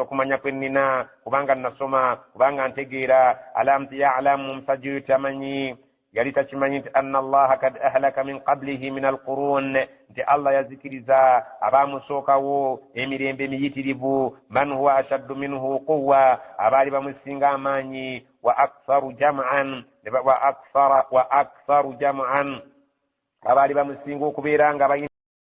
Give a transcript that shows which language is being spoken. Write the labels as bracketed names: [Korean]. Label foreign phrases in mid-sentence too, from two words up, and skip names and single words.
[Ganda] okumanya kwe nnina kubanga nasoma kubanga ntegeera [Arabic] ألم يعلم [Ganda] musajja tamanyi yali takimanyi nti [Arabic] أن الله قد أهلك من قبله من القرون [Ganda] nti allah yazikiriza abaamusookawo emirembe emiyitirivu [Arabic] من هو أشد منه قوة [Ganda] abaali bamusinga amaanyi [Arabic] وأكثر جمعا [Ganda] abaali bamusinga okubeera nga